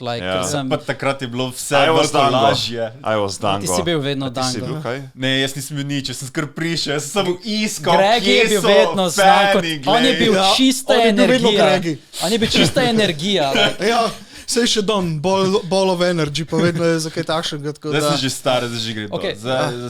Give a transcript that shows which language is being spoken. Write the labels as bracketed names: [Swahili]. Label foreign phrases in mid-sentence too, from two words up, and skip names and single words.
[Slovenian] Pa takrat je bilo vse vrsto lažje. Ti si bil vedno Dango. Ti si bil kaj? Ne, jaz nisem bil nič, jaz sem skar prišel, jaz sem iskal, Greg je bil vedno znan kot, on je bil čista energija. On je bil čista energija. Ja, sej še dan, [English] ball of energy, [Slovenian] pa vedno je za kaj takšnega. Zdaj sem že star, zdaj že gre.